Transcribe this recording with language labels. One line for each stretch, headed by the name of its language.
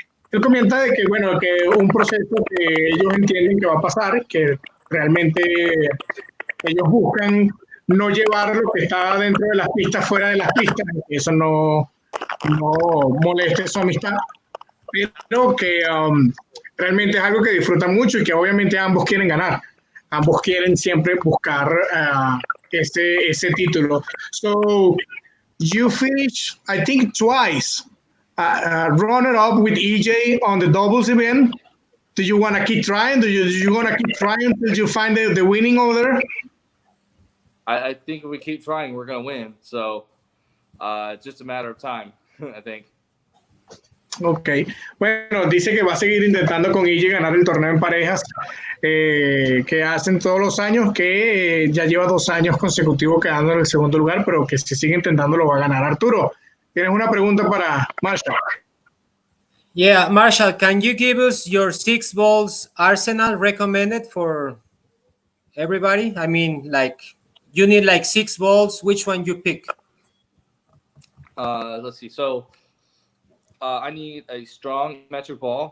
Spanish: Él comenta de que, bueno, que un proceso que ellos entienden que va a pasar, que realmente ellos buscan no llevar lo que está dentro de las pistas fuera de las pistas, que eso no moleste su amistad, pero que realmente es algo que disfrutan mucho y que obviamente ambos quieren ganar. Ambos quieren siempre buscar ese título.
English: So, you finished, I think, twice runner-up with EJ on the doubles event. Do you want to keep trying? Do you want to keep trying until you find the winning over there? I think if we keep trying, we're going to win. So it's just a matter of time, I think.
Spanish: Ok, bueno, dice que va a seguir intentando con EJ ganar el torneo en parejas que hacen todos los años, que ya lleva 2 años consecutivos quedando en el segundo lugar, pero que si sigue intentando lo va a ganar. Arturo, ¿tienes una pregunta para Marshall?
English: Yeah, Marshall, can you give us your 6 balls arsenal recommended for everybody? I mean, like, you need like 6 balls. Which one you pick? Let's see. So I need a strong metric ball.